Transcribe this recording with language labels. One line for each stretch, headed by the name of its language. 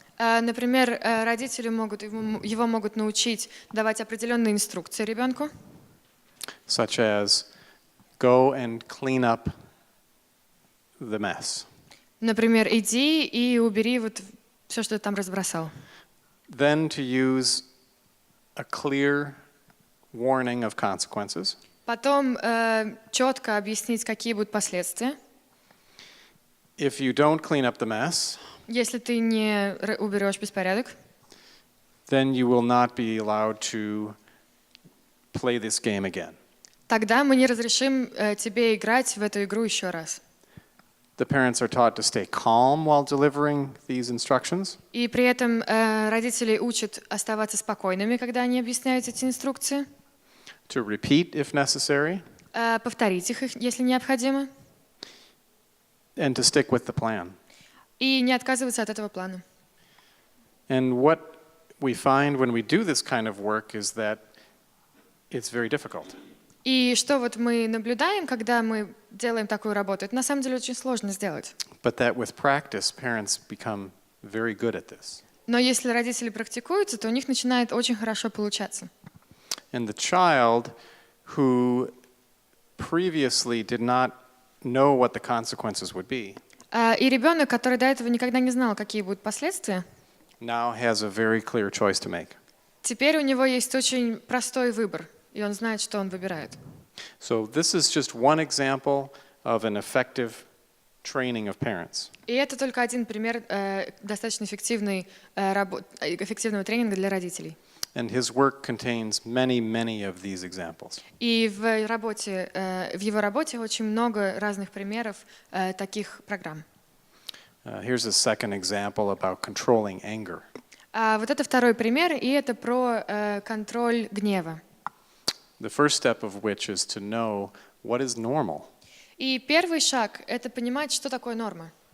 Russian: Например, родители его могут научить давать определенные инструкции ребенку.
English: Such as go and clean up the mess.
Russian: Например, иди и убери вот все, что ты там разбросал.
English: Then to use a clear warning of consequences.
Russian: Потом четко объяснить, какие будут последствия.
English: If you don't clean up the mess,
Russian: Если ты не уберешь беспорядок,
English: then you will not be allowed to play this game again.
Russian: тогда мы не разрешим тебе играть в эту игру еще раз.
English: The parents are taught to stay calm while delivering these instructions.
Russian: И при этом родители учат оставаться спокойными, когда они объясняют эти инструкции,
English: To repeat if necessary,
Russian: повторить их, если необходимо,
English: and to stick with the plan.
Russian: и не отказываться от этого плана.
English: And what we find when we do this kind of work is that it's very difficult.
Russian: И что вот мы наблюдаем, когда мы делаем такую работу, это на самом деле очень сложно сделать.
English: But that with practice, parents become very good at this.
Russian: Но если родители практикуются, то у них начинает очень хорошо получаться.
English: And the child who previously did not know what the consequences would be,
Russian: И ребенок, который до этого никогда не знал, какие будут последствия,
English: now has a very clear choice to make.
Russian: теперь у него есть очень простой выбор, и он знает, что он выбирает.
English: So this is just one example of an effective training of parents.
Russian: И это только один пример достаточно эффективного тренинга для родителей.
English: And his work contains many, many of these examples.
Russian: И в его работе очень много разных примеров таких программ.
English: Here's a second example about controlling anger.
Russian: Вот это второй пример, и это про контроль гнева.
English: The first step of which is to know what is normal.
Russian: И первый шаг — это понимать, что такое норма.